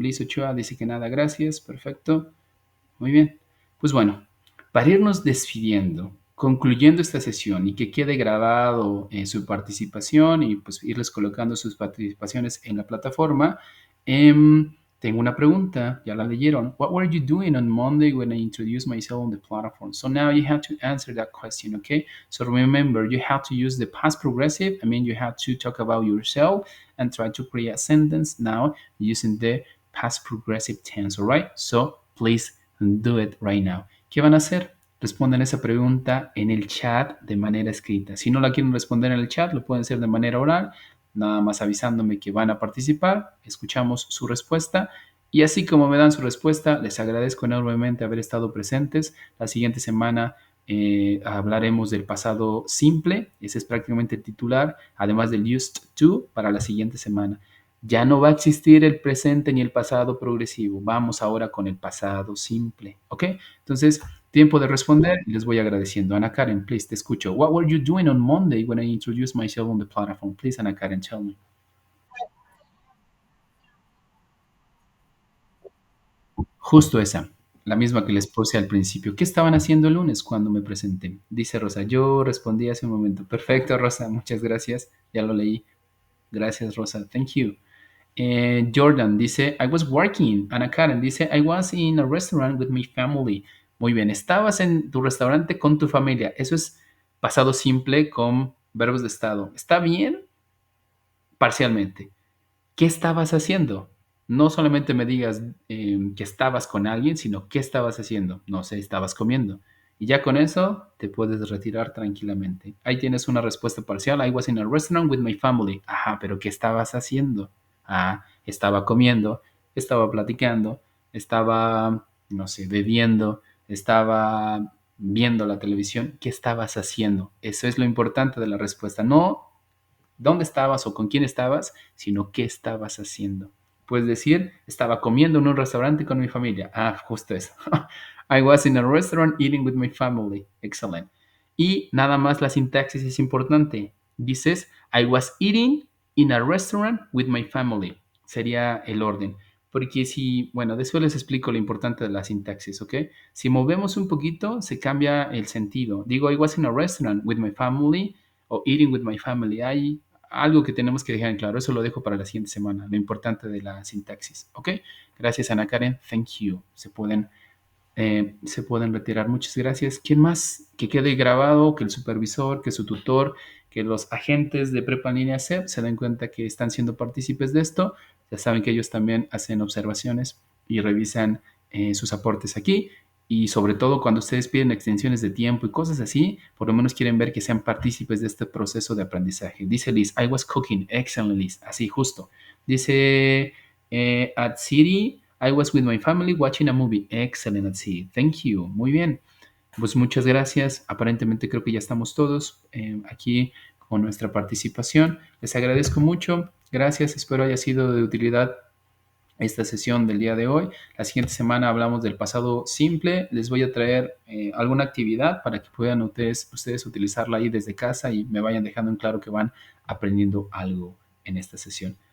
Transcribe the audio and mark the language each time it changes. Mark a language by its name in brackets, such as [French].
[Spanish] Liz Ochoa dice que nada, gracias. Perfecto. Muy bien. Pues bueno, para irnos despidiendo, concluyendo esta sesión y que quede grabado su participación y pues irles colocando sus participaciones en la plataforma, tengo una pregunta, ya la leyeron. [English] What were you doing on Monday when I introduced myself on the platform? So now you have to answer that question, okay? So remember, you have to use the past progressive. I mean, you have to talk about yourself and try to create a sentence now using the past progressive tense, all right? So please do it right now. [Spanish] ¿Qué van a hacer? Responden esa pregunta en el chat de manera escrita. Si no la quieren responder en el chat, lo pueden hacer de manera oral, nada más avisándome que van a participar. Escuchamos su respuesta. Y así como me dan su respuesta, les agradezco enormemente haber estado presentes. La siguiente semana hablaremos del pasado simple, ese es prácticamente el titular, además del used to para la siguiente semana. Ya no va a existir el presente ni el pasado progresivo. Vamos ahora con el pasado simple. ¿Ok? Entonces, tiempo de responder y les voy agradeciendo. Ana Karen, please, te escucho. [English] What were you doing on Monday when I introduced myself on the platform? Please, Ana Karen, tell me. [Spanish] Justo esa, la misma que les puse al principio. ¿Qué estaban haciendo el lunes cuando me presenté? Dice Rosa. Yo respondí hace un momento. Perfecto, Rosa. Muchas gracias. Ya lo leí. Gracias, Rosa. [English] Thank you. Jordan dice, I was working. Ana Karen dice, I was in a restaurant with my family. [Spanish] Muy bien, estabas en tu restaurante con tu familia. Eso es pasado simple con verbos de estado. ¿Está bien? Parcialmente. ¿Qué estabas haciendo? No solamente me digas que estabas con alguien, sino qué estabas haciendo. No sé, estabas comiendo. Y ya con eso te puedes retirar tranquilamente. Ahí tienes una respuesta parcial. [English] I was in a restaurant with my family. [Spanish] Ajá, pero ¿qué estabas haciendo? Ah, estaba comiendo, estaba platicando, estaba, no sé, bebiendo, estaba viendo la televisión. ¿Qué estabas haciendo? Eso es lo importante de la respuesta. No dónde estabas o con quién estabas, sino qué estabas haciendo. Puedes decir, estaba comiendo en un restaurante con mi familia. Ah, justo eso. [English] I was in a restaurant eating with my family. Excellent. [Spanish] Y nada más la sintaxis es importante. [English] Dices, I was eating in a restaurant with my family. [Spanish] Sería el orden. Porque si, bueno, después les explico lo importante de la sintaxis, ¿ok? Si movemos un poquito, se cambia el sentido. [English] Digo, I was in a restaurant with my family o eating with my family. [Spanish] Hay algo que tenemos que dejar en claro. Eso lo dejo para la siguiente semana, lo importante de la sintaxis. ¿Ok? Gracias, Ana Karen. [English] Thank you. [Spanish] Se pueden retirar. Muchas gracias. ¿Quién más? Que quede grabado, que el supervisor, que su tutor, que los agentes de Prepa en línea se den cuenta que están siendo partícipes de esto. Ya saben que ellos también hacen observaciones y revisan sus aportes aquí. Y sobre todo cuando ustedes piden extensiones de tiempo y cosas así, por lo menos quieren ver que sean partícipes de este proceso de aprendizaje. [English] Dice Liz, I was cooking. Excellent, Liz. [Spanish] Así, justo. [English] Dice at City, I was with my family watching a movie. Excellent, at City. Thank you. [Spanish] Muy bien. Pues muchas gracias. Aparentemente creo que ya estamos todos aquí con nuestra participación. Les agradezco mucho. Gracias. Espero haya sido de utilidad esta sesión del día de hoy. La siguiente semana hablamos del pasado simple. Les voy a traer alguna actividad para que puedan ustedes utilizarla ahí desde casa y me vayan dejando en claro que van aprendiendo algo en esta sesión.